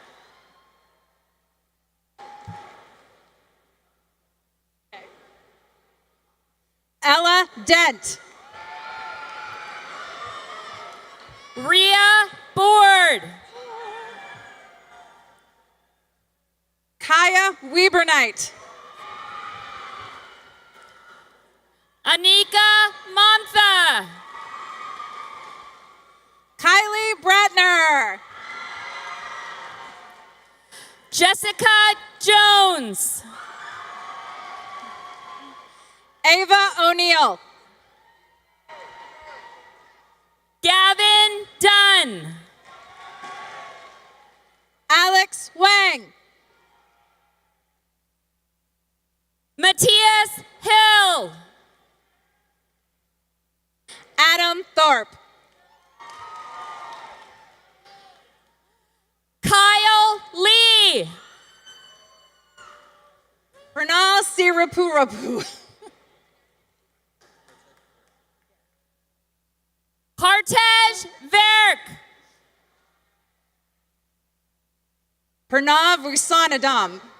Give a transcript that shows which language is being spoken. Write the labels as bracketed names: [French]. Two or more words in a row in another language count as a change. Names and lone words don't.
[English] Ella Dent. Ria Board. Kaya Webernight. Anika Montha. Kylie Bratner. Jessica Jones. Ava O'Neill. Gavin Dunn. Alex Wang. Matthias Hill. Adam Thorpe. Kyle Lee. Pranal Sirapurapu. Hartej Verk. Pranav Rusanadam.